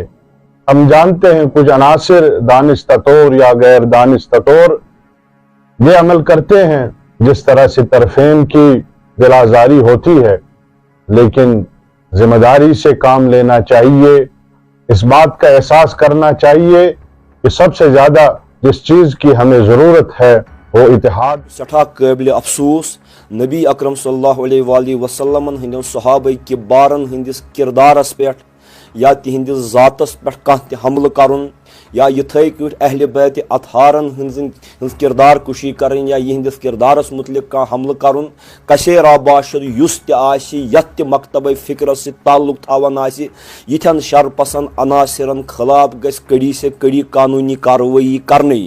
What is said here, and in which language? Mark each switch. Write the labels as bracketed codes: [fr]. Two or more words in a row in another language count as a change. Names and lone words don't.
[ur] ہم جانتے ہیں کچھ عناصر دانستہ طور یا غیر دانستہ طور یہ عمل کرتے ہیں، جس طرح سے طرفین کی دل آزاری ہوتی ہے، لیکن ذمہ داری سے کام لینا چاہیے۔ اس بات کا احساس کرنا چاہیے کہ سب سے زیادہ جس چیز کی ہمیں ضرورت ہے وہ اتحاد۔ [ks] سٹھا قابل افسوس نبی اکرم [ar] صلی اللہ علیہ وآلہ وسلم [ks] ہندین صحابہ کبارن ہندس کردارس پہ یا تہندس ذاتس پہ کانٛہہ تہِ حملہ کرن، یا یتھے کٲٹھۍ اہل بیت اطہارن ہنز کردار کشی کرن، یا یہندس کردارس متعلق کانٛہہ حملہ کرن، کثیر باشد یس تہِ آسہِ یتھ تہِ مکتبہ فکرس سۭتۍ تعلق تھاون آسہِ، یتھین شرپسند عناصرن خلاف گژھِ [ur] کڑی سے کڑی [ks] قانونی کاروٲیی کرنہٕ یِنۍ۔